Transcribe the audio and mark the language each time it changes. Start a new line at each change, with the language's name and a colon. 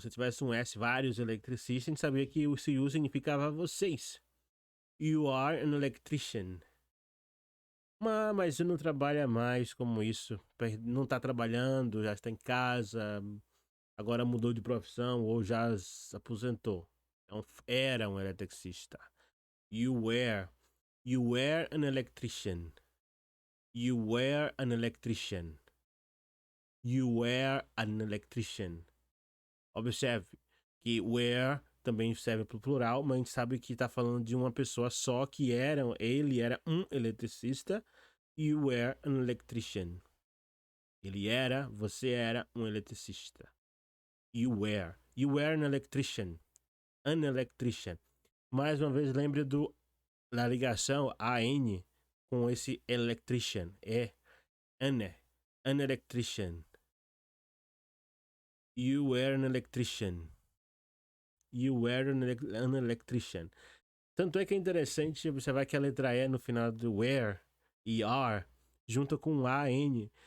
Portuguese: Se tivesse um S, vários eletricistas, a gente sabia que o you significava vocês.
English: You are an electrician.
Portuguese: Mas você não trabalha mais como isso. Não está trabalhando, já está em casa, agora mudou de profissão ou já se aposentou. Então, era um eletricista.
English: You were an electrician. You were an electrician. You were an electrician.
Portuguese: Observe que were também serve para o plural, mas a gente sabe que está falando de uma pessoa só, que ele era um eletricista.
English: You were an electrician.
Portuguese: Você era um eletricista.
English: You were an electrician. An electrician.
Portuguese: Mais uma vez, lembre do da ligação AN com esse electrician. É
English: an electrician. You were an electrician. You were an electrician.
Portuguese: Tanto é que é interessante observar que a letra E no final do were, ER, junta com AN.